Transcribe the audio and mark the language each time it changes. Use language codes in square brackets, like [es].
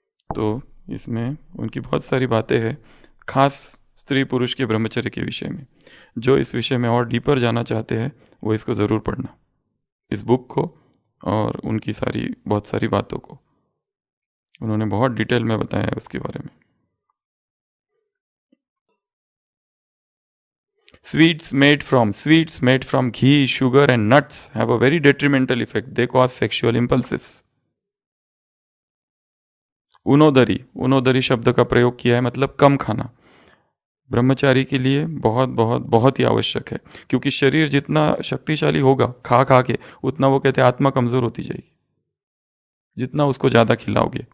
[hi] तो इसमें उनकी बहुत सारी बातें हैं, खास स्त्री पुरुष के ब्रह्मचर्य के विषय में। जो इस विषय में और डीपर जाना चाहते हैं वो इसको ज़रूर पढ़ना, इस बुक को, और उनकी सारी बहुत सारी बातों को उन्होंने बहुत डिटेल में बताया है उसके बारे में। [en] Sweets made from ghee, sugar and nuts have a very detrimental effect. They cause sexual impulses. [hi] उनोदरी शब्द का प्रयोग किया है, मतलब कम खाना। ब्रह्मचारी के लिए बहुत बहुत बहुत ही आवश्यक है, क्योंकि शरीर जितना शक्तिशाली होगा खा खा के, उतना वो कहते हैं आत्मा कमजोर होती जाएगी, जितना उसको ज़्यादा खिलाओगे।